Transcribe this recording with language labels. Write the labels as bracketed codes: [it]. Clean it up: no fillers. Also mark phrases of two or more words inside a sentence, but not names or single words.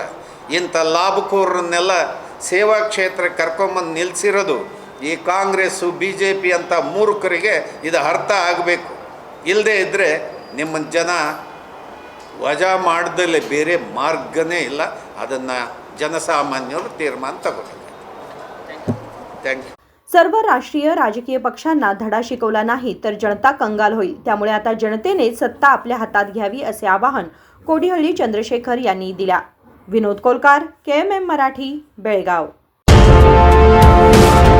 [kn] ಇಂಥ ಲಾಭಕೋರನ್ನೆಲ್ಲ ಸೇವಾ ಕ್ಷೇತ್ರಕ್ಕೆ ಕರ್ಕೊಂಬಂದು ನಿಲ್ಲಿಸಿರೋದು ಈ ಕಾಂಗ್ರೆಸ್ಸು BJP ಅಂತ ಮೂರ್ಖರಿಗೆ ಇದು ಅರ್ಥ ಆಗಬೇಕು. ಇಲ್ಲದೇ ಇದ್ದರೆ ನಿಮ್ಮ ಜನ ವಜಾ ಮಾಡ್ದಲೇ ಬೇರೆ ಮಾರ್ಗನೇ ಇಲ್ಲ. ಅದನ್ನು ಜನಸಾಮಾನ್ಯರು ತೀರ್ಮಾನ ತಗೋಬೇಕು. [mr] थँक्यू. सर्व राष्ट्रीय राजकीय पक्षांना धडा शिकवला नाही तर जनता कंगाल होईल. त्यामुळे आता जनतेने सत्ता आपल्या हातात घ्यावी असे आवाहन कोडिहळ्ळी चंद्रशेखर यांनी दिल्या. विनोद कोलकार, KMM मराठी, बेळगाव.